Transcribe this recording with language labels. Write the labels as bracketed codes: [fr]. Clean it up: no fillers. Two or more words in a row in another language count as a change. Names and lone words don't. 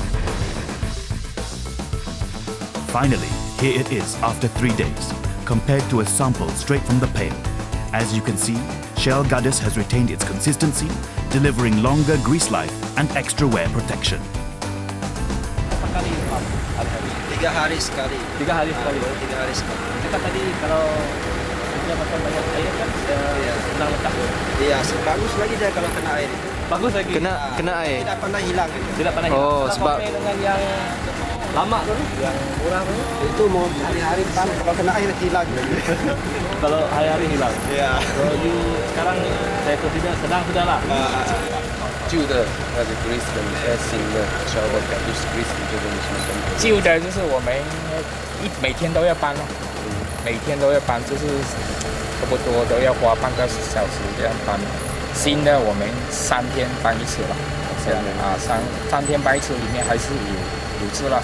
[en] Finally, here it is after 3 days, compared to a sample straight from the pail. As you can see, Shell Gadus has retained its consistency, delivering longer grease life and extra wear protection. [ms] 3 hari sekali. 3 hari sekali. 3 hari sekali. Kita tadi kalau dia pakai banyak air kan, senang letak. Iya, bagus lagi dia kalau kena air. Bagus lagi. Kena air. Tidak pernah hilang. Tidak pernah hilang. Oh, Kita sebab compare dengan yang lama tu, yang murah tu. Itu mau hari-hari pan kalau kena air hilang. Kalau hari-hari hilang. Iya. Kalau you sekarang saya consider sedang sudah lah. [zh] 旧的那个 grease 跟新的 Shell Gadus grease 你觉得有什么分别？旧的就是我们每天都要搬哦，每天都要搬，就是差不多都要花半个小时这样搬。新的我们3天搬一次了，这样啊，三天搬一次，里面还是有渍了。